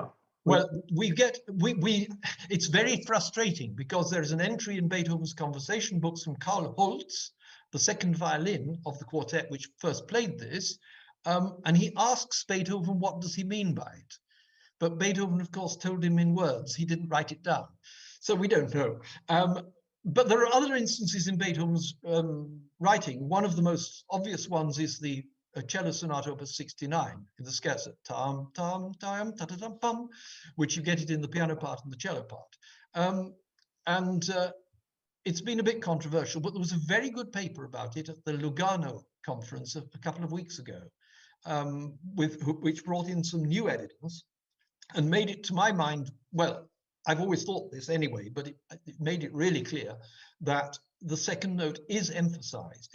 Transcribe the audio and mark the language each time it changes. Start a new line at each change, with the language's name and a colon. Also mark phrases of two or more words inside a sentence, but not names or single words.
English: Well, it's very frustrating, because there's an entry in Beethoven's conversation books from Karl Holz, the second violin of the quartet which first played this, and he asks Beethoven what does he mean by it. But Beethoven, of course, told him in words. He didn't write it down. So we don't know. But there are other instances in Beethoven's writing. One of the most obvious ones is the cello sonata opus 69 in the scherzo, tam tam tam ta ta tam pum, which you get it in the piano part and the cello part. It's been a bit controversial, but there was a very good paper about it at the Lugano conference a couple of weeks ago, which brought in some new evidence and made it, to my mind, well, I've always thought this anyway, but it made it really clear that the second note is emphasized.